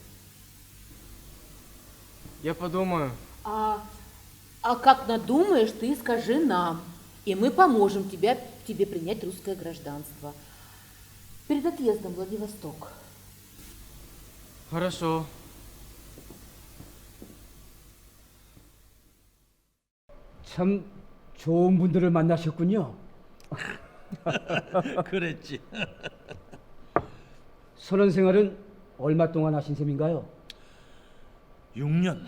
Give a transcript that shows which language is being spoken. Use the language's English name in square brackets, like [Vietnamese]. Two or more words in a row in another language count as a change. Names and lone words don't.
[Russian] Я подумаю. А как надумаешь, ты скажи нам, и мы поможем тебе принять русское гражданство. Перед отъездом в Владивосток. Хорошо. [Korean] 참 좋은 분들을 만나셨군요. 그랬지. 선원 생활은 얼마 동안 하신 셈인가요? 6년.